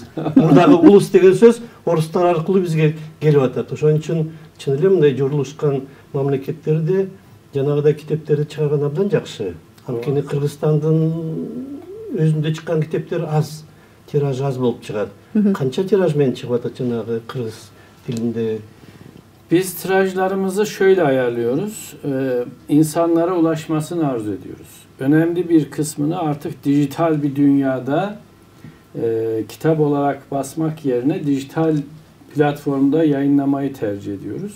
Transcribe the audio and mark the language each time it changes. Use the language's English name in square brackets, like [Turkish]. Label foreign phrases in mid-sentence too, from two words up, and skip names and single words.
[Kyrgyz] Мурдагы улус деген сөз орустар аркылуу бизге келип атат. Ошон үчүн чын эле мындай журулушкан мамлекеттерде жанагыдай китептерди чыгарган абдан жакшы. Анткени Кыргызстандын өзүндө чыккан китептер аз, тираж аз болуп чыгат. Канча тираж менен чыгып атат жанагы кыргыз тилинде? [Turkish] Biz tirajlarımızı şöyle ayarlıyoruz. İnsanlara ulaşmasını arzu ediyoruz. Önemli bir kısmını artık dijital bir dünyada kitap olarak basmak yerine dijital platformda yayınlamayı tercih ediyoruz.